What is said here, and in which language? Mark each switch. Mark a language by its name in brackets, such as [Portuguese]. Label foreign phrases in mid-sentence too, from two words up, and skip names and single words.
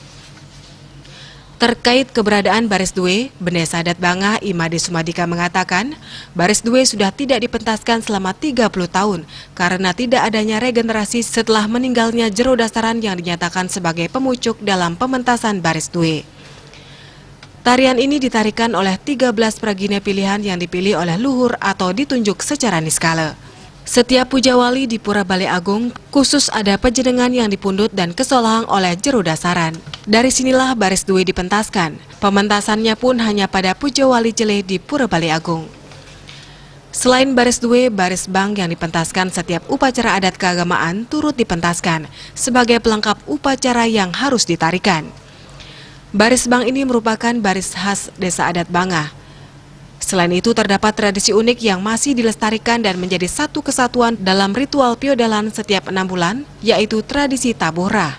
[Indonesian] Terkait keberadaan baris due, Bendesa Adat Bangah Imade Sumadika mengatakan, baris due sudah tidak dipentaskan selama 30 tahun karena tidak adanya regenerasi setelah meninggalnya Jero Dasaran yang dinyatakan sebagai pemucuk dalam pementasan baris due. Tarian ini ditarikan oleh 13 pragine pilihan yang dipilih oleh luhur atau ditunjuk secara niskala. Setiap puja wali di Pura Balai Agung khusus ada pejenengan yang dipundut dan kesolohang oleh Jero Dasaran. Dari sinilah baris due dipentaskan. Pementasannya pun hanya pada puja wali jeleh di Pura Balai Agung. Selain baris due, baris bang yang dipentaskan setiap upacara adat keagamaan turut dipentaskan sebagai pelengkap upacara yang harus ditarikan. Baris bang ini merupakan baris khas Desa Adat Bangah. Selain itu terdapat tradisi unik yang masih dilestarikan dan menjadi satu kesatuan dalam ritual piodalan setiap 6 bulan, yaitu tradisi tabuhrah.